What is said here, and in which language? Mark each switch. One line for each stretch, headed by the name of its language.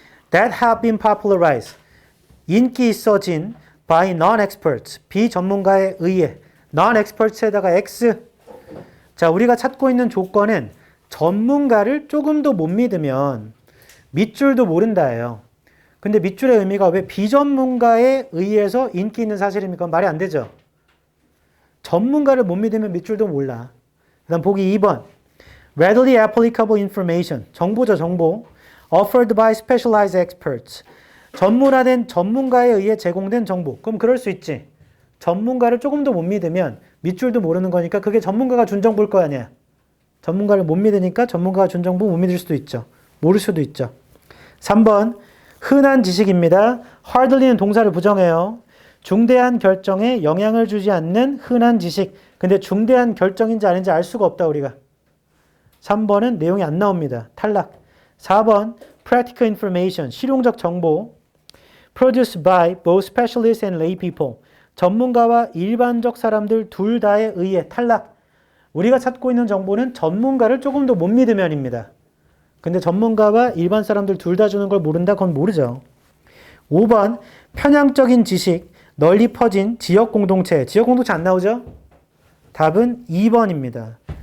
English: That have been popularized.
Korean: 인기 있어진
English: by non-experts.
Korean: 비전문가에 의해. non-experts에다가 X. 자, 우리가 찾고 있는 조건은 전문가를 조금 더 못 믿으면 밑줄도 모른다예요. 근데 밑줄의 의미가 왜 비전문가에 의해서 인기 있는 사실입니까? 말이 안 되죠. 전문가를 못 믿으면 밑줄도 몰라. 그 다음 보기 2번.
English: Readily applicable information.
Korean: 정보죠, 정보.
English: Offered by specialized experts.
Korean: 전문화된 전문가에 의해 제공된 정보. 그럼 그럴 수 있지. 전문가를 조금 더 못 믿으면 밑줄도 모르는 거니까 그게 전문가가 준 정보일 거 아니야. 전문가를 못 믿으니까 전문가가 준 정보 못 믿을 수도 있죠. 모를 수도 있죠. 3번. 흔한 지식입니다. hardly는 동사를 부정해요. 중대한 결정에 영향을 주지 않는 흔한 지식. 근데 중대한 결정인지 아닌지 알 수가 없다, 우리가. 3번은 내용이 안 나옵니다. 탈락. 4번.
English: practical information.
Korean: 실용적 정보.
English: produced by both specialists and lay people.
Korean: 전문가와 일반적 사람들 둘 다에 의해 탈락. 우리가 찾고 있는 정보는 전문가를 조금 더 못 믿으면입니다. 근데 전문가와 일반 사람들 둘 다 주는 걸 모른다? 그건 모르죠. 5번. 편향적인 지식. 널리 퍼진 지역 공동체. 지역 공동체 안 나오죠? 답은 2번입니다.